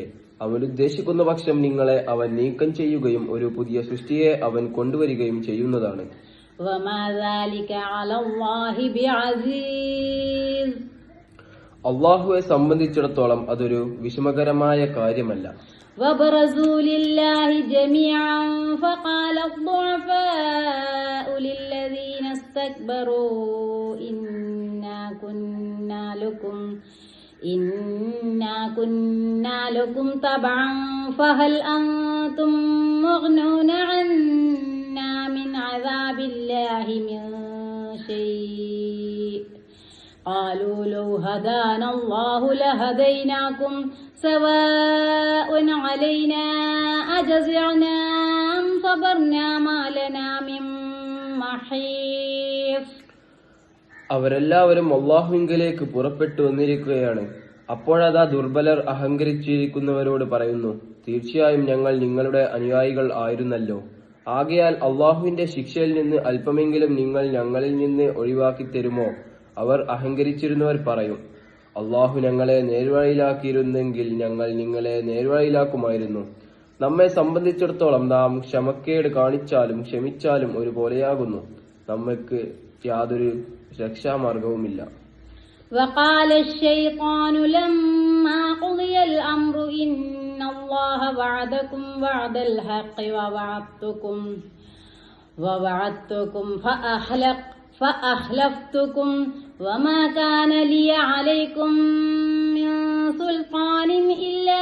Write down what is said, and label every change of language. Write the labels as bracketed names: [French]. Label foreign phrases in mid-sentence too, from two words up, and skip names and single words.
[Malayalam] അവൻ ഉദ്ദേശിക്കുന്ന പക്ഷം നിങ്ങളെ അവൻ നീക്കം ചെയ്യുകയും ഒരു പുതിയ സൃഷ്ടിയെ അവൻ കൊണ്ടുവരികയും ചെയ്യുന്നതാണ്. [Arabic] وما ذلك على الله بعزيز. [Malayalam] അല്ലാഹുവെ സംബന്ധിച്ചിടത്തോളം അതൊരു വിഷമകരമായ കാര്യമല്ല. [Arabic] وبرزوا لله جميعا فقال الضعفاء للذين استكبروا إنا كنا لكم تبعا فهل أنتم مغنون عنا من عذاب الله من شيء قالوا لو هدانا الله لهديناكم سواء علينا أجزعنا أم صبرنا ما لنا من محيص. [Malayalam] അവരെല്ലാവരും അല്ലാഹുവിങ്കലേക്ക് പുറപ്പെട്ടു വന്നിരിക്കുകയാണ്. അപ്പോഴതാ ദുർബലർ അഹങ്കരിച്ചിരിക്കുന്നവരോട് പറയുന്നു, തീർച്ചയായും ഞങ്ങൾ നിങ്ങളുടെ അനുയായികൾ ആയിരുന്നല്ലോ. ആകയാൽ അല്ലാഹുവിന്റെ ശിക്ഷയിൽ നിന്ന് അല്പമെങ്കിലും നിങ്ങൾ ഞങ്ങളിൽ നിന്ന് ഒഴിവാക്കി തരുമോ? അവർ അഹങ്കരിച്ചിരുന്നവർ പറയും, അല്ലാഹു ഞങ്ങളെ നേർവഴിയിലാക്കിയിരുന്നെങ്കിൽ ഞങ്ങൾ നിങ്ങളെ നേർവഴിയിലാക്കുമായിരുന്നു. നമ്മെ സംബന്ധിച്ചിടത്തോളം നാം ക്ഷമക്കേട് കാണിച്ചാലും ക്ഷമിച്ചാലും ഒരുപോലെയാകുന്നു. നമുക്ക് യാതൊരു രക്ഷാമാർഗവുമില്ല. [Arabic] وقال الشيطان لما قضي الأمر إن الله وعدكم وعد الحق ووعدتكم فأخلفتكم وما كان لي عليكم من سلطان إلا